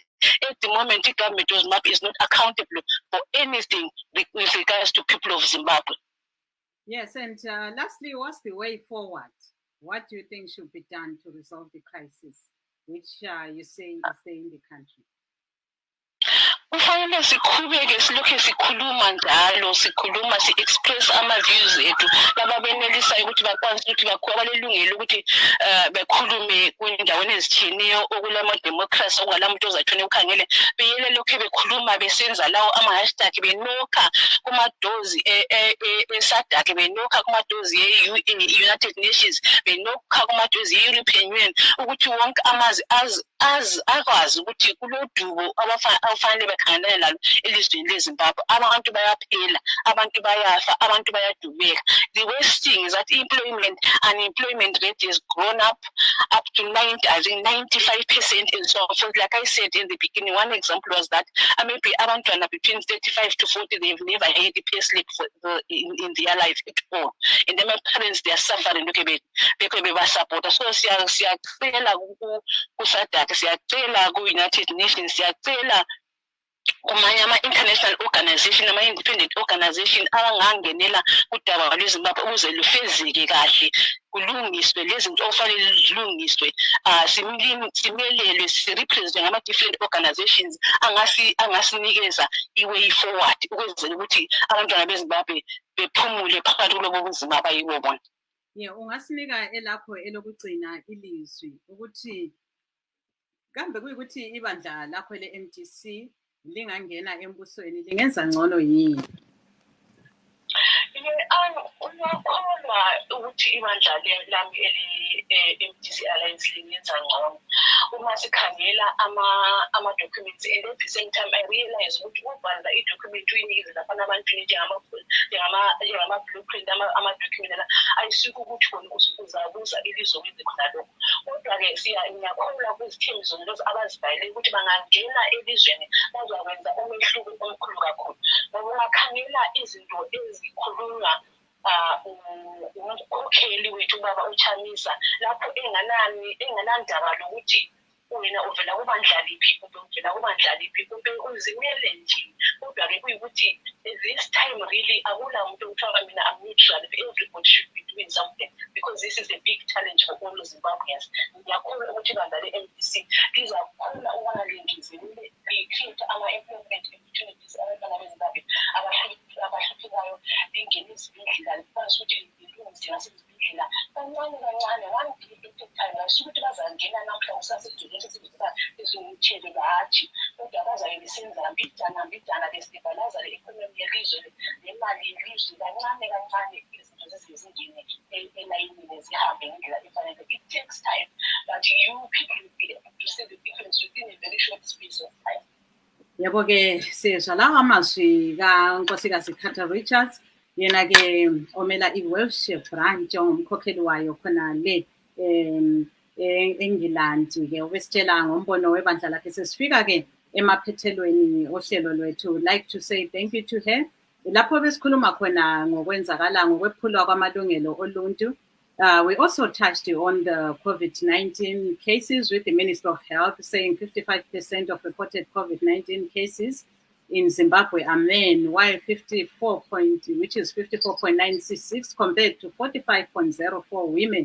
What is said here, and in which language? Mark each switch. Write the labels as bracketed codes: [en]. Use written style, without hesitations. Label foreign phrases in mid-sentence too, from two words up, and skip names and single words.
[en] At the moment, the government is not accountable for anything with regards to people of Zimbabwe. Yes, and lastly, what's the way forward? What do you think should be done to resolve the crisis, which you say is there in the country? [nd] Kufanele siqhubeke silokhu sikhuluma njalo sikhuluma si-express ama-views ethu laba benelisayo ukuthi bakwazi ukuthi balelungelo ukuthi bekhulume kwindaweni ezitshiyeneyo okulama-democracy okungala muntu ozatshone ukhangele beyele lokhu bekhuluma besenza lawo ama-hashtag benokha kumadozi esadake benokha kumadozi e-United Nations benokha kumadozi e-European Union ukuthi wonke amazwe akwazi ukuthi kulodubo abafanele bekhangelane lalo elizweni leZimbabwe. Abantu bayaphela, abantu bayafa, abantu bayadubeka. [en] The worst thing is that unemployment rate has grown up to 95% and so forth. Like I said in the beginning, one example was that maybe abantwana between 35 to 40, they've never had a pay slip in their life at all. And then my parents, they are suffering because they support. [nd] So siyacela kusadaka, siyacela ku-United Nations, siyacela kumanye ama- [en] international organization, [nd] ama- [en] independent organization [nd] abangangenela kudaba lweZimbabwe ukuze lufezeke kahle, kulungiswe lezinto okufanele zilungiswe, simelelwe, sirepresentwe ngama- [en] different organizations [nd] angasinikeza i- [en] way forward [nd] ukwenzela ukuthi abantwana beZimbabwe bephumule phakathi kulobo bunzima abayibo bona. Yeah, ungasinika elakho elokugcina ilizwi ukuthi kambe kuyikuthi ibandla lakho le-MDC lingangena embusweni lingenza ngcono yini? Ngiyakholwa ukuthi ibandla lami eli-MDC Alliance lingenza ngcono uma sikhangela ama-documents, [en] and at the same time I realize [nd] ukuthi ukubhala i-document uyinikeze lapha abantu njengama-blueprint, ama-document ayisuke ukuthi khona uzabuza ilizwe kwenze khona lokho. Kodwa-ke ngiyakholwa kwizithembi zonlezo abazibhayele ukuthi bangangena elizweni bazakwenza umehluko omkhulu kakhulu. Ngoba ungakhangela izinto ezikhulunywa umkhokheli wethu ubaba uChamisa lapho enganandaba lokuthi wena uvela kubandla liphi kumbe uvela kubandla liphi kumbe uzimele nje. Kodwa-ke kuyikuthi [en] this time really [nd] akula muntu okuthiwa mina [en] I'm neutral, everybody should be doing something because this is a big challenge for all Zimbabweans. [nd] Ngiyakholwa ukuthi ibandla le-MDC lizakhula ukubana lingezelele li-create ama-employment opportunities abantwana beZimbabwe abahluphekayo bengene ezibhedlela likwazi ukuthi lilungise nasezibhedlela kancane [en] 1 day at a time. [nd] Ayisuke ukuthi bazangena namhla kusasegcekeni esizithatha ezingumthelo hatshi, kodwa bazabe besenza mbidana bestabilize le-economy yelizwe nemali yelizwe kancane izinto zezingene elayinini zihambe ngendlela efanele. [en] It takes time, but you people will be able to see the difference within a very short space of time. [nd] Yabo-ke sizwa lawa amazwi kaNkosikazi Carter Richards, yena-ke omela i-Welsh branch ongumkhokheli wayo khona le eNgilandi-ke ubesitshela ngombono webandla lakhe. Sesifika-ke emaphethelweni ohlelo lwethu. [en] Like to say thank you to her [nd] lapho besikhuluma khona ngokwenzakala ngokwephulwa kwamalungelo oluntu. [en] We also touched on the COVID-19 cases with the Minister of Health saying 55% of reported COVID-19 cases in Zimbabwe are men, while which is 54.966 compared to 45.04 women.